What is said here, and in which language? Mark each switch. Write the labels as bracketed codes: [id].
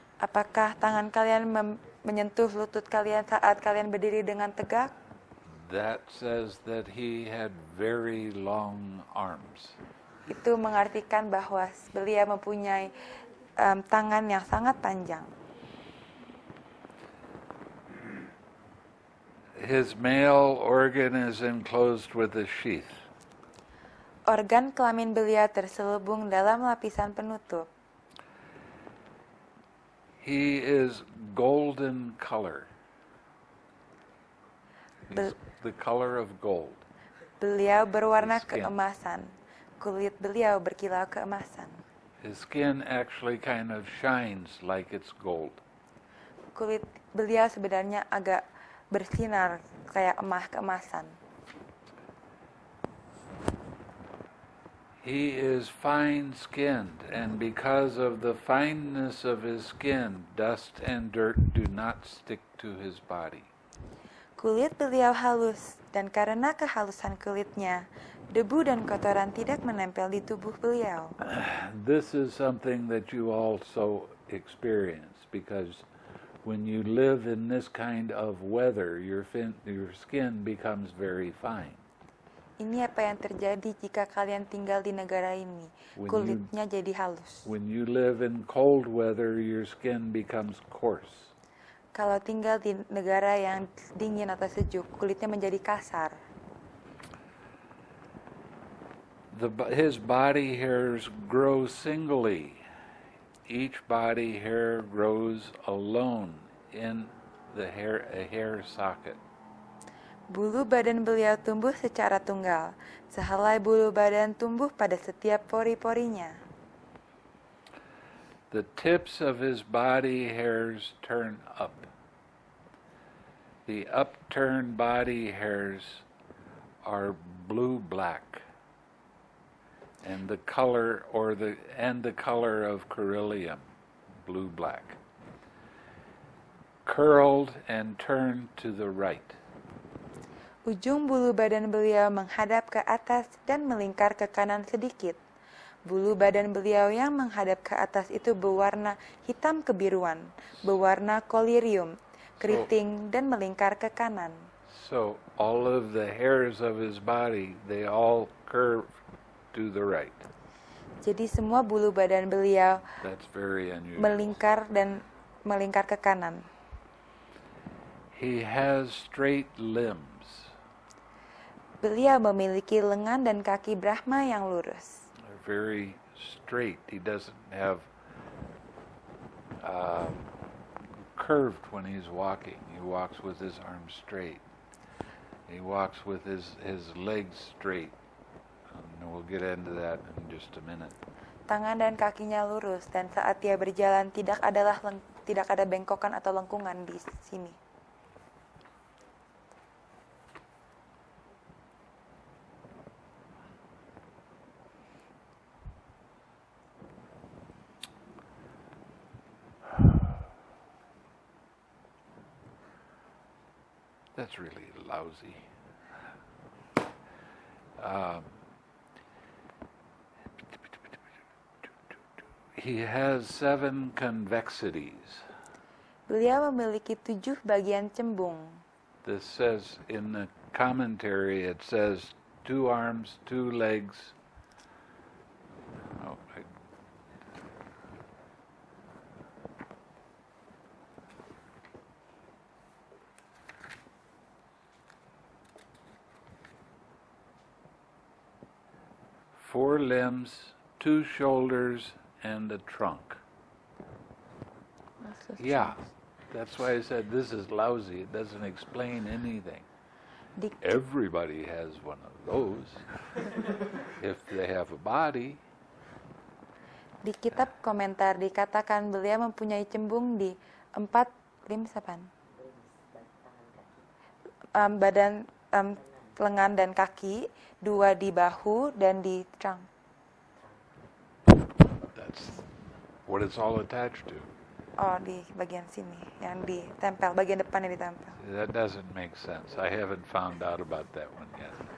[id] Apakah tangan kalian menyentuh lutut kalian saat kalian berdiri dengan tegak? [en] That says that he had very long arms. [id] Itu mengartikan bahwa beliau mempunyai tangan yang sangat panjang. [en] His male organ is enclosed with a sheath. [id] Organ kelamin beliau terselubung dalam lapisan penutup. [en] He is golden color. He's the color of gold. [id] Beliau berwarna [en] His skin. [id] keemasan. Kulit beliau berkilau keemasan. [en] His skin actually kind of shines like it's gold. [id] Kulit beliau sebenarnya agak bersinar kayak keemasan. [en] He is fine-skinned, and because of the fineness of his skin, dust and dirt do not stick to his body. [id] Kulit beliau halus, dan karena kehalusan kulitnya, debu dan kotoran tidak menempel di tubuh beliau. [en] This is something that you also experience, because when you live in this kind of weather, your skin becomes very fine. [id] Ini apa yang terjadi jika kalian tinggal di negara ini. Kulitnya jadi halus. [en] When you live in cold weather, your skin becomes coarse. [id] Kalau tinggal di negara yang dingin atau sejuk, kulitnya menjadi kasar. [en] His body hairs grow singly. Each body hair grows alone in a hair socket. [id] Bulu badan beliau tumbuh secara tunggal. Sehelai bulu badan tumbuh pada setiap pori-porinya. [en] The tips of his body hairs turn up. The upturned body hairs are blue-black, and the color of Coryllium, blue-black, curled and turned to the right. [id] Ujung bulu badan beliau menghadap ke atas dan melingkar ke kanan sedikit. Bulu badan beliau yang menghadap ke atas itu berwarna hitam kebiruan, berwarna kolirium, keriting, dan melingkar ke kanan. [en] So all of the hairs of his body, they all curve to the right. [id] Jadi semua bulu badan beliau [en] That's very unusual. [id] melingkar ke kanan. [en] He has straight limbs. [id] Beliau memiliki lengan dan kaki Brahma yang lurus. [en] very straight. He doesn't have curved when he's walking. He walks with his arms straight. He walks with his legs straight. And we'll get into that in just a minute. [id] Tangan dan kakinya lurus, dan saat dia berjalan tidak ada bengkokan atau lengkungan di sini. [en] That's really lousy. He has 7 convexities. [id] Beliau memiliki 7 bagian cembung. [en] This says in the commentary, it says 2 arms, 2 legs. Oh, 4 limbs, 2 shoulders, and a trunk. Yeah, that's why I said this is lousy. It doesn't explain anything. Everybody has one of those if they have a body. [id] Di kitab komentar dikatakan beliau mempunyai cembung di [en] 4 limbs [id] apa? Badan, lengan dan kaki, 2 di bahu dan di trunk. [en] That's what it's all attached to. [id] Oh, di bagian sini yang ditempel, bagian depannya ditempel. [en] That doesn't make sense. I haven't found out about that one yet.